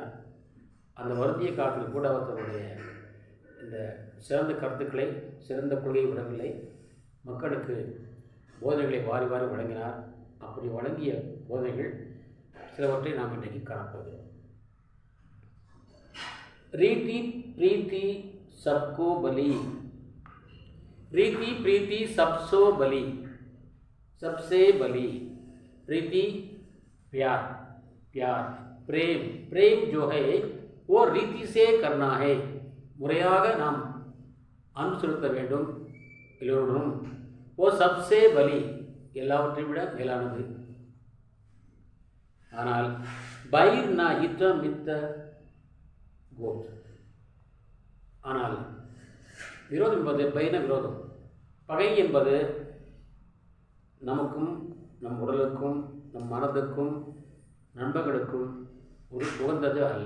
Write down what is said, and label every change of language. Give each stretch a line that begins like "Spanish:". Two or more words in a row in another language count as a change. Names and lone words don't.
Tamil: அந்த வருந்திய காலத்தில் கூட அவர் தன்னுடைய இந்த சிறந்த கருத்துக்களை, சிறந்த கொள்கையை விடவில்லை. மக்களுக்கு போதனைகளை வாரி வாரி வழங்கினார். அப்படி வழங்கிய போதனைகள் சிலவற்றை நாம் இன்றைக்கு காணப்போகிறோம்.
Hindi: रीति प्रीति सबको बली. रीति प्रीति सबसो बली, सबसे बली. प्रीति प्यार, प्यार प्रेम. प्रेम जो है वो रीति से करना है.
Tamil: முறையாக நாம் அன்பு செலுத்த வேண்டும் எல்லோருடனும்.
Hindi: वो सबसे बली,
Tamil: எல்லாவற்றையும் விட மேலானது.
Hindi: ஆனால் बैर ना इत मित कोत.
Tamil: ஆனால் விரோதம் என்பது பைன விரோதம். பகை என்பது நமக்கும், நம் உடலுக்கும், நம் மனதுக்கும், நண்பர்களுக்கும் ஒரு உகந்தது அல்ல.